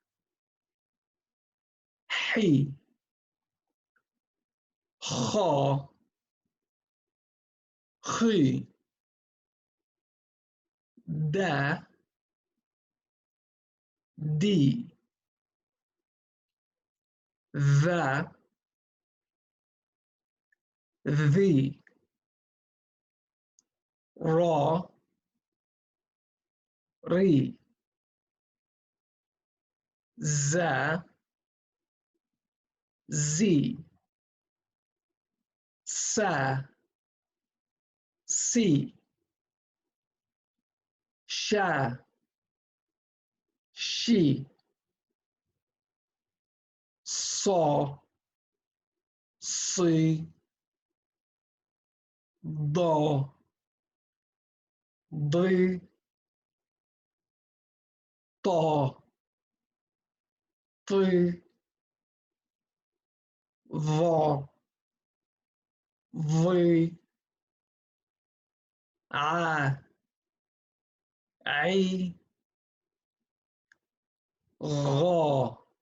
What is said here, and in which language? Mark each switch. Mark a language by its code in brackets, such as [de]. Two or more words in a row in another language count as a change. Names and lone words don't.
[ar] hi, kha, khi, da, di, va, the, ra, ri, za, zi, sa, si, sha, she, saw, si, da, ضي طا طي ظا ضي ع عي غا